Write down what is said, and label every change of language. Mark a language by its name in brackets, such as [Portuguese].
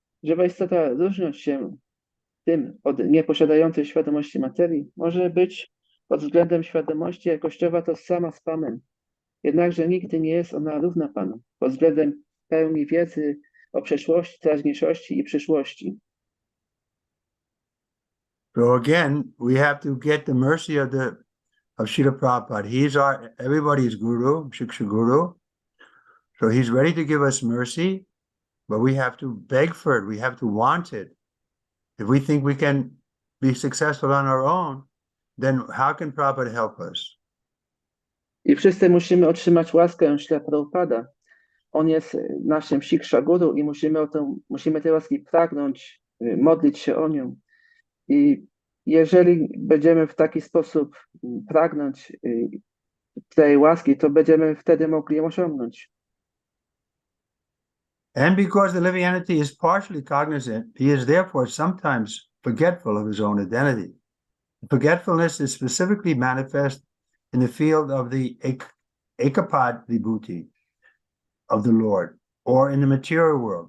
[Polish] Żywa istota, różniąc się tym od nieposiadającej świadomości materii, może być pod względem świadomości jakościowa to sama z panem. Jednakże nigdy nie jest ona równa panu pod względem pełni wiedzy o przeszłości, teraźniejszości i przyszłości. [English] So again, we have to get the mercy of Srila Prabhupada. He's everybody's guru, Shiksha Guru. So he's ready to give us mercy, but we have to beg for it. We have to want it. If we think we can be successful on our own, then how can Prabhupada help us? [Polish] I wszyscy musimy otrzymać łaskę Śrila Prabhupada. On jest naszym Shiksha Guru i musimy tej łaski pragnąć, modlić się o nią. I jeżeli będziemy w taki sposób pragnąć tej łaski, to będziemy wtedy mogli ją osiągnąć. [English] And because the living entity is partially cognizant, he is therefore sometimes forgetful of his own identity. Forgetfulness is specifically manifest in the field of the Ekapad Vibhuti of the Lord, or in the material world.